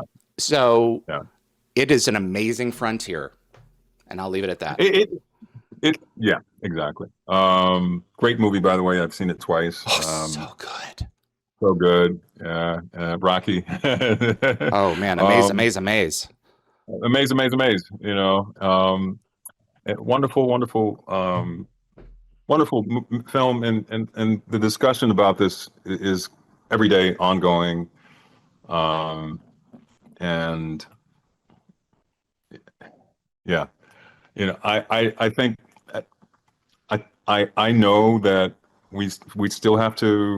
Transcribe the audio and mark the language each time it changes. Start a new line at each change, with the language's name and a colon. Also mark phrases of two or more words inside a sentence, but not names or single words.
English: So Yeah. it is an amazing frontier, and I'll leave it at that. Yeah, exactly. Great movie, by the way. I've seen it twice. Oh, so good. So good. Yeah. Rocky. Oh man, amaze, Um, amaze, amaze. amaze, amaze, amaze. Wonderful, wonderful, wonderful film, and the discussion about this is every day ongoing. Um, and yeah, I think I know that we still have to.